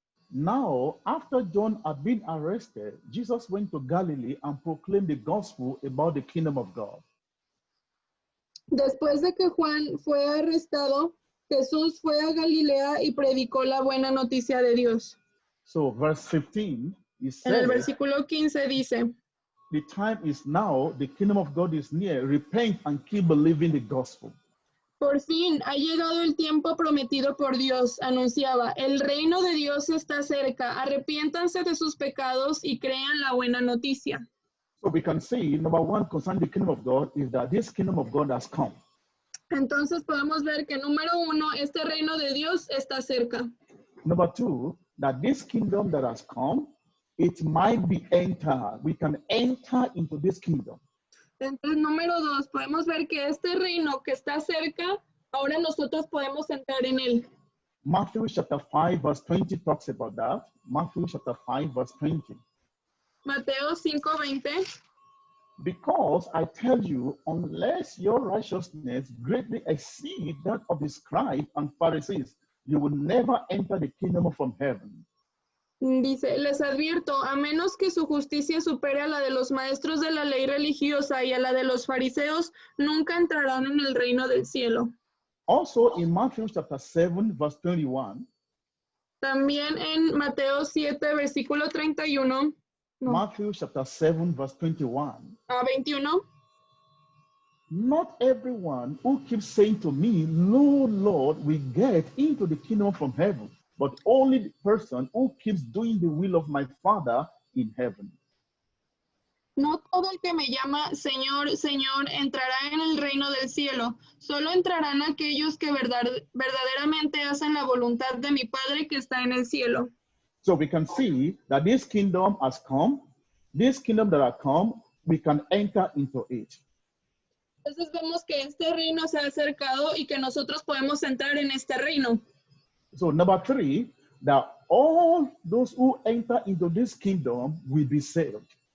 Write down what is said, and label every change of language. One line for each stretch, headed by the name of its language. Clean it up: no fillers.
English: Now, after John had been arrested, Jesus went to Galilee and proclaimed the gospel about the kingdom of God.
Spanish: Después de que Juan fue arrestado, Jesús fue a Galilea y predicó la buena noticia de Dios.
English: So verse 15, he
Spanish: En el
English: said,
Spanish: versículo 15 dice,
English: the time is now, the kingdom of God is near, repent and keep believing the gospel.
Spanish: por fin ha llegado el tiempo prometido por Dios, anunciaba, el reino de Dios está cerca, arrepiéntanse de sus pecados y crean la buena noticia.
English: So we can see, number one, concerning the kingdom of God, is that this kingdom of God has come.
Spanish: Entonces podemos ver que número 1, este reino de Dios está cerca.
English: Number two, that this kingdom that has come, it might be entered. We can enter into this kingdom.
Spanish: Entonces, número 2, podemos ver que este reino que está cerca, ahora nosotros podemos entrar en él.
English: Matthew chapter 5 verse 20 talks about that. Matthew chapter 5 verse 20.
Spanish: Mateo 5:20.
English: Because I tell you, unless your righteousness greatly exceed that of the scribes and Pharisees, you will never enter the kingdom from heaven.
Spanish: Dice, les advierto, a menos que su justicia supere a la de los maestros de la ley religiosa y a la de los fariseos, nunca entrarán en el reino del cielo.
English: Also in Matthew chapter 7 verse 21.
Spanish: También en Mateo 7, versículo 31.
English: No, Matthew chapter 7 verse 21.
Spanish: 21.
English: Not everyone who keeps saying to me, Lord, Lord, will get into the kingdom from heaven, but only the person who keeps doing the will of my Father in heaven.
Spanish: No todo el que me llama Señor, Señor entrará en el reino del cielo. Solo entrarán aquellos que verdaderamente hacen la voluntad de mi Padre que está en el cielo.
English: So we can see that this kingdom has come. This kingdom that has come, we can enter into it.
Spanish: Entonces vemos que este reino se ha acercado y que nosotros podemos entrar en este reino.
English: So number 3, that all those who enter into this kingdom will be saved.